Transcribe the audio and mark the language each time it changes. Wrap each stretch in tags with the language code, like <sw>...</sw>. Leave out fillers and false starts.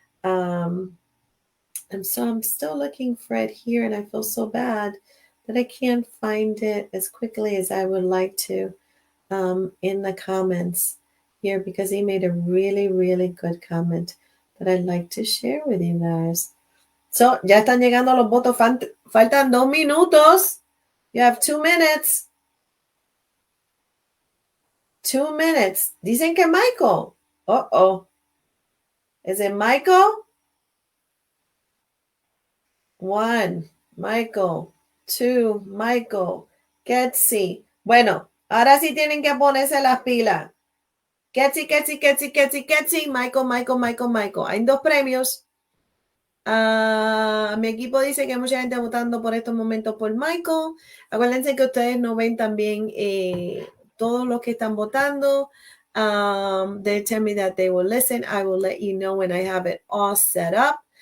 <en>And so I'm still looking for it here, and I feel so bad that I can't find it as quickly as I would like to in the comments here, because he made a really, really good comment that I'd like to share with you guys.</en> <es>So, ya están llegando los votos. Faltan 2 minutos.</es> <en>You have 2 minutes. 2 minutes.</en> <es>Dicen que Michael. Uh-oh.</es> <en>Is it Michael? 1, Michael.</en> <es>2, Michael. Ketsi. Bueno, ahora sí tienen que ponerse las pilas. Ketsi. Michael. Hay 2 premios. Mi equipo dice que hay mucha gente votando por estos momentos por Michael. Acuérdense que ustedes no ven también todos los que están votando.</es> <en>They tell me that they will listen. I will let you know when I have it all set up.</en>